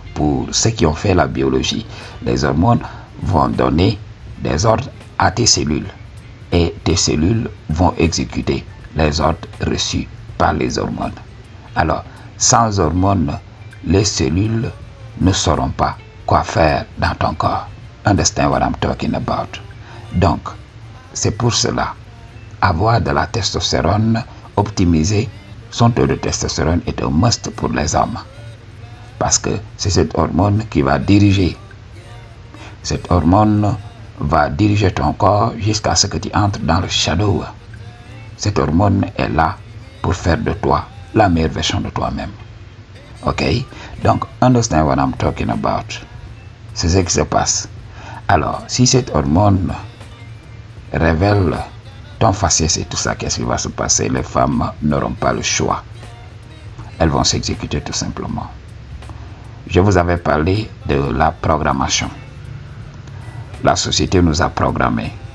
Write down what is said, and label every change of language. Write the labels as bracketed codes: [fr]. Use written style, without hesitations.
[fr] Pour ceux qui ont fait la biologie, les hormones vont donner des ordres à tes cellules. Et tes cellules vont exécuter les ordres reçus par les hormones. Alors, sans hormones, les cellules ne sauront pas quoi faire dans ton corps. [en] Understand what I'm talking about? [fr] Donc, c'est pour cela, avoir de la testostérone, optimiser son taux de testostérone est un must pour les hommes. Parce que c'est cette hormone qui va diriger. Cette hormone va diriger ton corps jusqu'à ce que tu entres dans le shadow. Cette hormone est là pour faire de toi la meilleure version de toi-même. Ok? Donc, [en] understand what I'm talking about. [fr] C'est ce qui se passe. Alors, si cette hormone révèle ton faciès et tout ça, qu'est-ce qui va se passer? Les femmes n'auront pas le choix. Elles vont s'exécuter tout simplement. Je vous avais parlé de la programmation. La société nous a programmés.